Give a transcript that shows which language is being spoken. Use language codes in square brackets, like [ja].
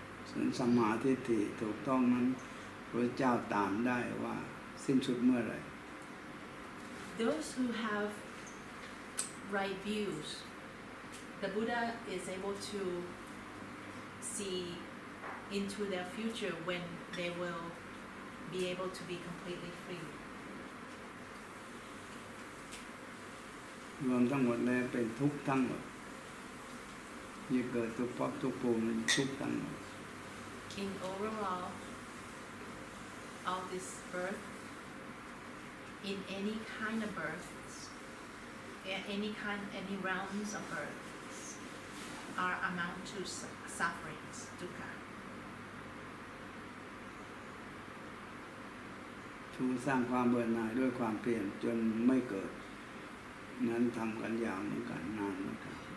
[th] ส่วนสัมมาทิฏฐิถูกต้องนั้นพระเจ้าตามได้ว่าสิ้นสุดเมื่อไหร่ [en] Those who have right views, the Buddha is able to see into their future when they will be able to be completely free. [th] รวมทั้งหมดแล้วเป็นทุกข์ทั้งหมดยิ่งเกิดทุกภพทุกภูมิมันทุกข์ทั้งหมด [en] In overall, all this birth, in any kind of births, any realms of births, are amount to sufferings, dukkha. [th] ผู้สร้างความเบื่อหน่ายด้วยความเปลี่ยนจนไม่เกิดนั้นทำกันยาวเหมือนกันนานเหมือนกัน